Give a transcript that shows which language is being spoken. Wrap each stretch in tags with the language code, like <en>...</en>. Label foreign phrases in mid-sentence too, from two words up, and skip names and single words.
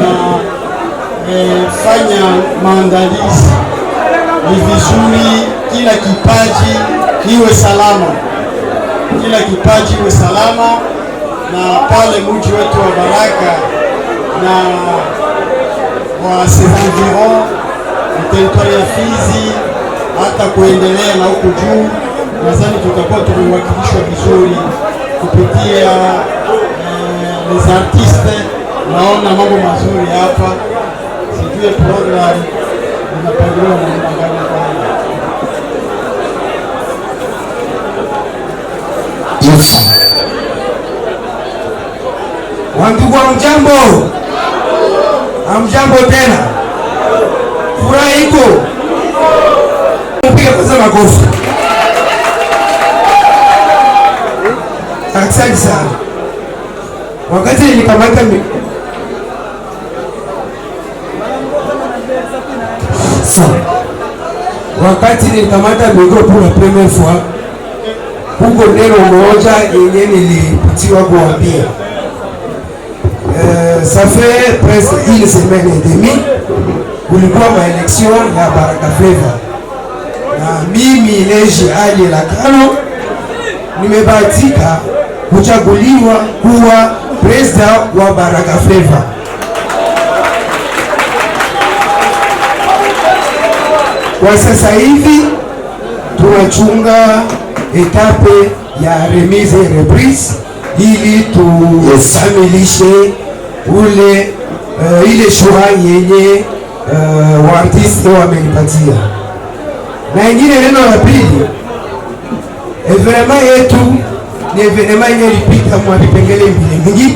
<sw>fanya maandalizi, ni vizuri kila kipaji iwe salama, na pale mji wetu wa Baraka na wa</sw> <fr>Environ territoire</fr> <sw>ya Fizi hata kuendelea na huko juu, nadhani tutakuwa tumewakilishwa vizuri kupitia</sw> <fr>les artistes.</fr> <sw>Naona mambo mazuri hapa, sijui program inapangiliwa na mpango kwa Wandugu wa mjambo, amjambo tena, furaha iko, mpige kwanza makofi. Asante sana. Wakati nilikamata mikro</sw> <fr>pour la première fois,</fr> <sw>huko neno moja yenye nilipitiwa kuambia.</sw> <fr>Ça fait presque une semaine et demie</fr> <sw>kulikuwa maelection ya Baraka Flavor, na mimi Leje Ali Lakano nimebahatika kuchaguliwa kuwa president wa Baraka Flavor. Kwa sasa hivi tunachunga etape ya</sw> <fr>remise et reprise</fr> <sw>ili tukamilishe ile shura yenye artiste wamenipatia. Na ingine neno la pili, evenema yetu ni evenema yenye ilipita mwa vipengele vingi.</sw>